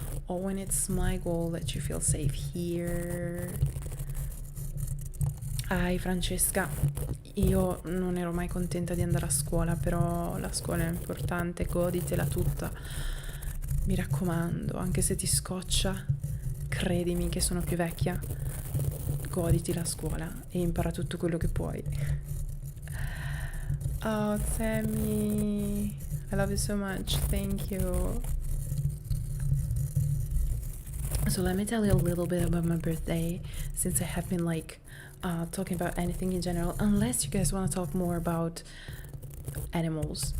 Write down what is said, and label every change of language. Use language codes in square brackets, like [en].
[en] Oh, and it's my goal that you feel safe here. [it] Hi Francesca, io non ero mai contenta di andare a scuola, però la scuola è importante, goditela tutta. Mi raccomando, anche se ti scoccia, credimi che sono più vecchia, goditi la scuola e impara tutto quello che puoi. [en] Oh, Sammy, I love you so much, thank you. So let me tell you a little bit about my birthday, since I have been talking about anything in general, unless you guys want to talk more about animals.